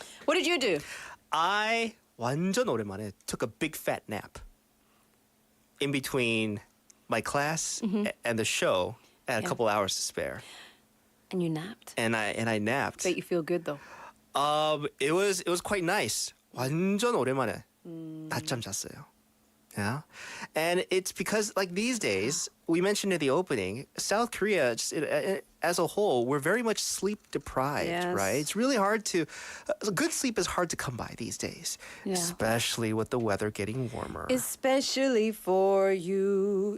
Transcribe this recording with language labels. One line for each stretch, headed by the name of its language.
English: What did you do? I
Korean: 완전 오랜만에
English: took a big fat nap in between my class and the show. I had a couple hours to spare. And you napped? And I napped. Bet you feel good, though. It was quite nice.
Korean: 완전 오랜만에 낮잠 잤어요.
English: Yeah. And it's because like these days, we mentioned in the opening, South Korea just, as a whole, we're very much sleep deprived, Yes. right? It's really hard to good sleep is hard to come by these days, especially with the weather getting warmer. Especially for you.